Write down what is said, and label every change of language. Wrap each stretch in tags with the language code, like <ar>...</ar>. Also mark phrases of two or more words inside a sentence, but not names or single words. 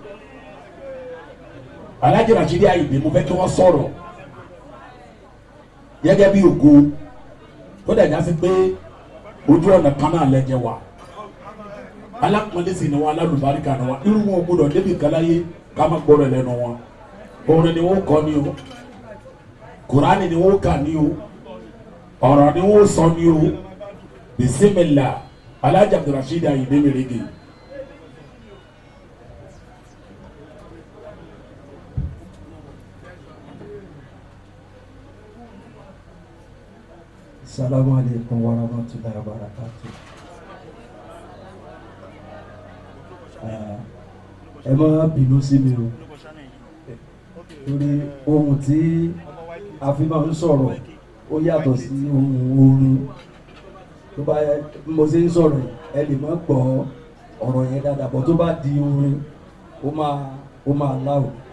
<yo>Aláàjì Rashidi Ayinde mo fẹ́ kí wọ́n sọ̀rọ̀ gẹ́gẹ́ bí ògo tó dẹ̀ já sí pé ojú ọ̀nà kan náà lẹ́jẹ̀ wa alákùnrin sì ni wọn alálùbáríkà ni wọn irú wọn gbọ́dọ̀ débi kàláyé ká má gbọ́dọ̀ lẹ́nu wọn orin ni wọn kọ ni o Kùránì ni wọn kà ni o ọ̀rọ̀ ni wọn sọ ni o bisimilá Alhaji Abdulrasheed Ayinde Merege.</yo> <ar>السلام عليكم ورحمة الله وبركاته.</ar> <yo>Ẹ má bínú sí mi o torí ohun tí a fi máa ń sọ̀rọ̀ ó yàtọ̀ sí ohun orin tó bá mo ṣe ń sọ̀rọ̀ ẹ lè má gbọ́ ọ̀rọ̀ yẹn dáadáa bọ́ tó bá di orin ó máa láwù</yo>